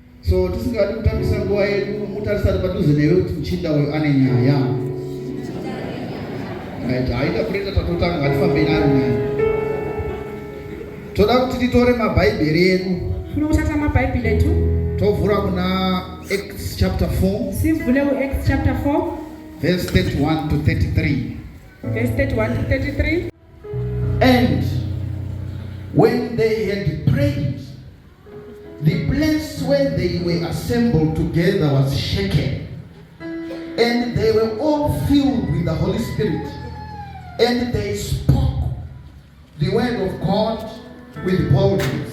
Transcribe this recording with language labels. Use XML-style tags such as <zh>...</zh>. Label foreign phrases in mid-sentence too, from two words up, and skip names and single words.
<sn>So tisingadi kutambisa nguva yedu mutarisari padhuze newe kuti muchinda uyu ane nyaya. Haida kureta tatotanga ngatifambei nayo nyaya. Toda kuti titore mabhaibheri edu.</sn> <nd>Funa kuthatha amabhayibhile ethu.</nd> <sn>Tovhura kuna Acts chapter 4.</sn> <nd>Sivule Acts chapter 4.</nd> <en>Verse 31 to 33. Verse 31 to 33. And when they had prayed, the place where they were assembled together was shaken, and they were all filled with the Holy Spirit, and they spoke the word of God with boldness.</en>